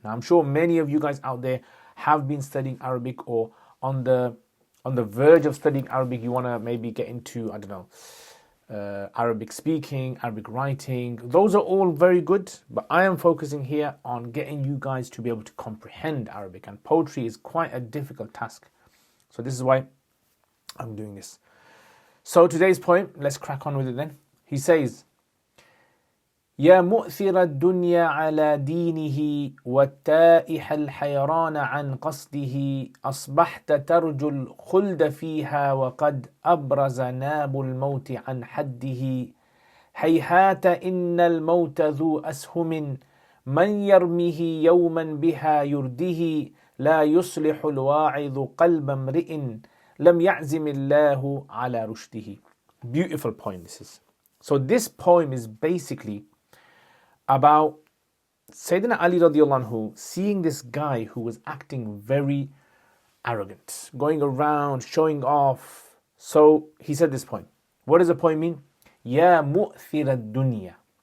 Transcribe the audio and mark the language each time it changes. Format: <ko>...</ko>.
<en>Now I'm sure many of you guys out there have been studying Arabic or on the verge of studying Arabic. You want to maybe get into, I don't know, Arabic speaking, Arabic writing. Those are all very good, but I am focusing here on getting you guys to be able to comprehend Arabic, and poetry is quite a difficult task. So this is why I'm doing this. So today's poem, let's crack on with it then. He says,</en> <ar>يا مؤثر الدنيا على دينه والتائح الحيران عن قصده أصبحت ترجو الخلد فيها وقد أبرز ناب الموت عن حده هيهات إن الموت ذو أسهم من يرمه يوما بها يرده لا يصلح الواعظ قلب امرئ لم يعزم الله على رشده.</ar> <en>Beautiful poem this is. So this poem is basically about Sayyidina Ali radiallahu anhu seeing this guy who was acting very arrogant, going around showing off. So he said this poem. What does the poem mean?</en> <ar>Ya mu'thir ad-dunya.</ar>